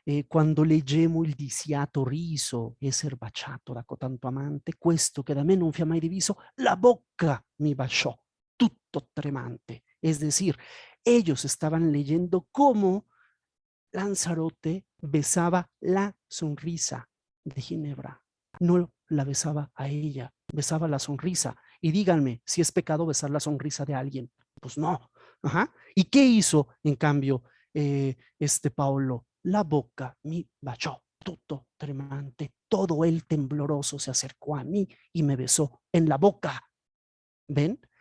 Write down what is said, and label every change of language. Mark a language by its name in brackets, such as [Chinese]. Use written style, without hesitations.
[Italian] Quando leggemmo il disiato riso esser baciato da cotanto amante, questo che da me non fia mai diviso, la bocca mi baciò, tutto tremante. [Spanish] Es decir, ellos estaban leyendo cómo Lanzarote besaba la sonrisa de Ginebra. No la besaba a ella, besaba la sonrisa. Y díganme, si es pecado besar la sonrisa de alguien. Pues no. Ajá. ¿Y qué hizo, en cambio, este Paolo? [Italian] La boca mi baciò, tutto tremante. [Spanish] Todo él tembloroso se acercó a mí y me besó en la boca. ¿Ven?